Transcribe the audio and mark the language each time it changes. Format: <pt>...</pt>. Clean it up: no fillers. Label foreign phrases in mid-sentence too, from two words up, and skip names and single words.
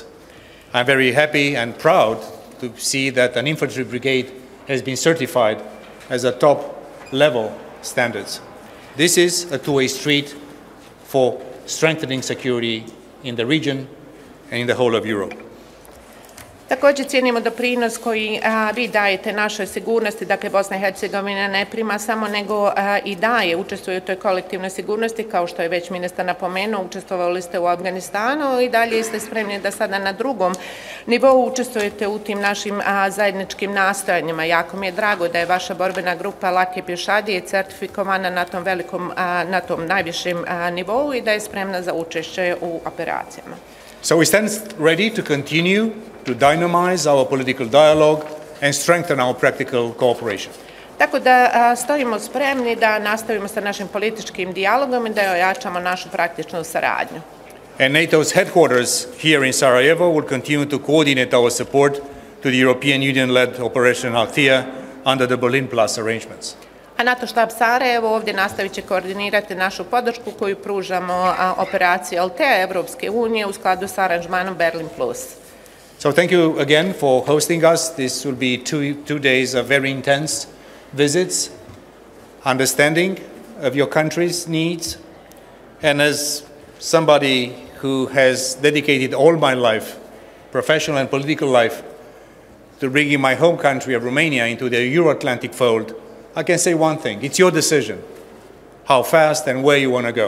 <en>I'm very happy and proud to see that an infantry brigade has been certified as a top level standards. This is a two-way street for strengthening security in the region and in the whole of Europe.</en> <bs>Također cijenimo doprinos koji vi dajete našoj sigurnosti, dakle Bosna i Hercegovina ne prima samo nego i daje, učestvuje u toj kolektivnoj sigurnosti, kao što je već ministar napomenuo, učestvovali ste u Afganistanu i dalje ste spremni da sada na drugom nivou učestvujete u tim našim zajedničkim nastojanjima. Jako mi je drago da je vaša borbena grupa Lake pješadije certifikovana na tom najvišem nivou i da je spremna za učešće u operacijama.</bs> <en>So we stand ready to continue to dynamize our political dialogue and strengthen our practical cooperation.</en> <bs>Tako da stojimo spremni da nastavimo sa našim političkim dijalogom i da ojačamo našu praktičnu saradnju.</bs> <en>And NATO's headquarters here in Sarajevo will continue to coordinate our support to the European Union-led Operation Althea under the Berlin Plus arrangements.</en> <bs>A NATO štab Sarajevo ovdje nastavit će koordinirati našu podršku koju pružamo operaciji Althea Evropske unije u skladu s aranžmanom Berlin Plus.</bs> <en>So thank you again for hosting us. This will be two days of very intense visits, understanding of your country's needs, and as somebody who has dedicated all my life, professional and political life, to bringing my home country of Romania into the Euro-Atlantic fold, I can say one thing: it's your decision how fast and where you want to go.</en>